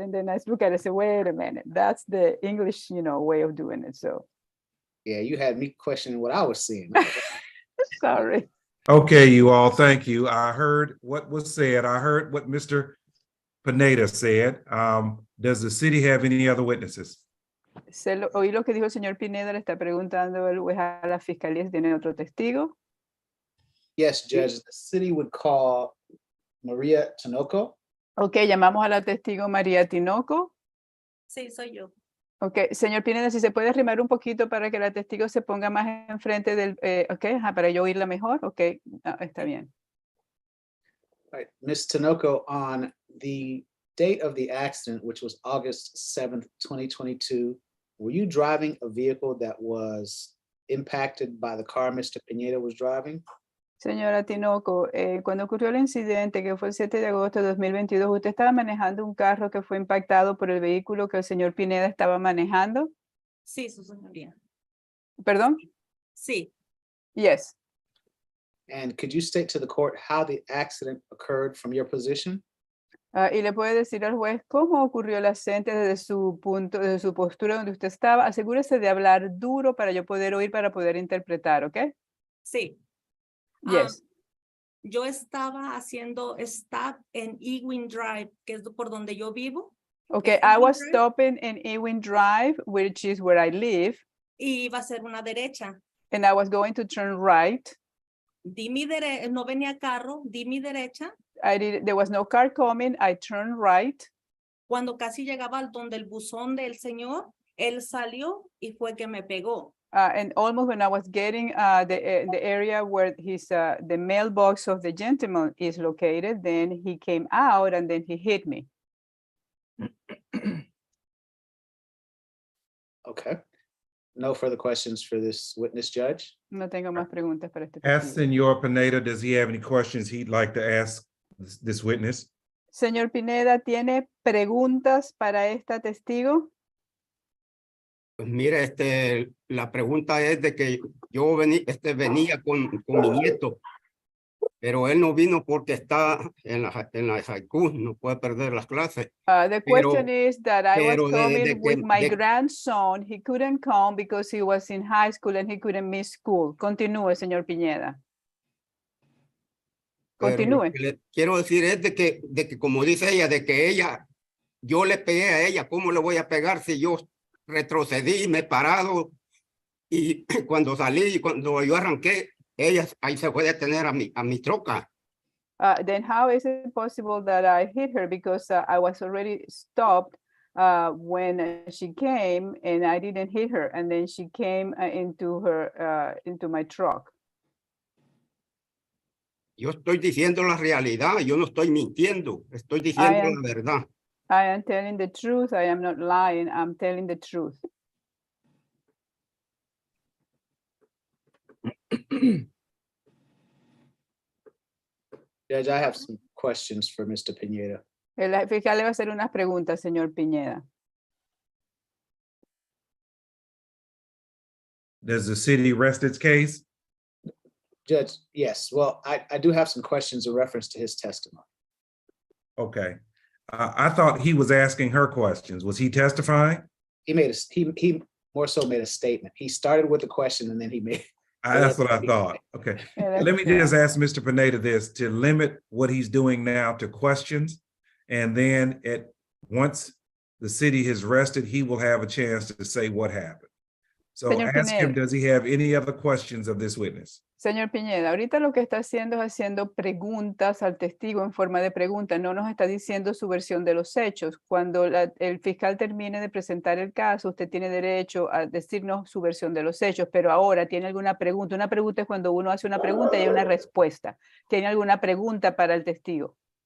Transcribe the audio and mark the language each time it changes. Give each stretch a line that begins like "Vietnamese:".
English: And then I look at it and say, wait a minute. That's the English, you know, way of doing it. So, Yeah, you had me questioning what I was seeing. sorry. Okay, you all, thank you. I heard what was said. I heard what Mr. Pineda said. Does the city have any other witnesses?
Spanish: Oí lo que dijo el señor Pineda, le está preguntando el juez a la fiscalía si tiene otro testigo.
English: Yes, Judge, the city would call Maria Tinoco.
Spanish: Ok, llamamos a la testigo María Tinoco. Sí, soy yo. Ok, señor Pineda, si se puede arrimar un poquito para que la testigo se ponga más enfrente del, ok, para yo oírla mejor, ok, está bien.
English: Right, Ms. Tinoco, on the date of the accident, which was August 7th, 2022, were you driving a vehicle that was impacted by the car Mr. Pineda was driving?
Spanish: Señora Tinoco, cuando ocurrió el incidente, que fue el 7 de agosto de 2022, ¿usted estaba manejando un carro que fue impactado por el vehículo que el señor Pineda estaba manejando? Sí, su señoría. ¿Perdón? Sí.
English: Yes. And could you state to the court how the accident occurred from your position?
Spanish: Y le puede decir al juez cómo ocurrió el accidente desde su punto, desde su postura donde usted estaba. Asegúrese de hablar duro para yo poder oír, para poder interpretar, ¿ok? Sí.
English: Yes.
Spanish: Yo estaba haciendo stop en Ewing Drive, que es por donde yo vivo.
English: Okay, I was stopping in Ewing Drive, which is where I live.
Spanish: Y iba a ser una derecha.
English: And I was going to turn right.
Spanish: No venía carro, di mi derecha.
English: There was no car coming, I turned right.
Spanish: Cuando casi llegaba al donde el buzón del señor, él salió y fue que me pegó.
English: And almost when I was getting the area where the mailbox of the gentleman is located, then he came out and then he hit me. Okay. No further questions for this witness, Judge?
Spanish: No tengo más preguntas para este
English: Ask Senor Pineda, does he have any questions he'd like to ask this witness?
Spanish: Señor Pineda, ¿tiene preguntas para esta testigo? Pues mire, la pregunta es de que yo venía con mi nieto, pero él no vino porque está en la high school, no puede perder las clases.
English: The question is that I was coming with my de- grandson. He couldn't come because he was in high school and he couldn't miss school.
Spanish: Continúe, señor Pineda. Pero lo Continúe. que le quiero decir es de que como dice ella, yo le pegué a ella, ¿cómo le voy a pegar si yo retrocedí, me he parado y cuando salí, cuando yo arranqué, ella ahí se fue a detener a mi troca?
English: Then how is it possible that I hit her? Because I was already stopped when she came and I didn't hit her. And then she came into my truck.
Spanish: Yo estoy diciendo la realidad, yo no estoy mintiendo, estoy diciendo am- la verdad.
English: I am telling the truth. I am not lying. I'm telling the truth. Judge, I have some questions for Mr. Pineda.
Spanish: El fiscal le va a hacer unas preguntas, señor Piñeda.
English: Does the city rest its case? Judge, yes, well, I do have some questions in reference to his testimony. Okay. I thought he was asking her questions. Was he testifying? He made he more so made a statement. He started with a question and then he made. That's what I thought. Okay. Yeah, Let me just ask Mr. Pineda this, to limit what he's doing now to questions. And then once the city has rested, he will have a chance to say what happened. So
Spanish: Señor
English: ask him,
Spanish: Pineda.
English: does he have any other questions of this witness?
Spanish: Señor Piñeda, ahorita lo que está haciendo es haciendo preguntas al testigo en forma de pregunta, no nos está diciendo su versión de los hechos. Cuando el fiscal termine de presentar el caso, usted tiene derecho a decirnos su versión de los hechos, pero ahora tiene alguna pregunta. Una pregunta es cuando uno hace una pregunta y hay una respuesta. ¿Tiene alguna pregunta para el testigo?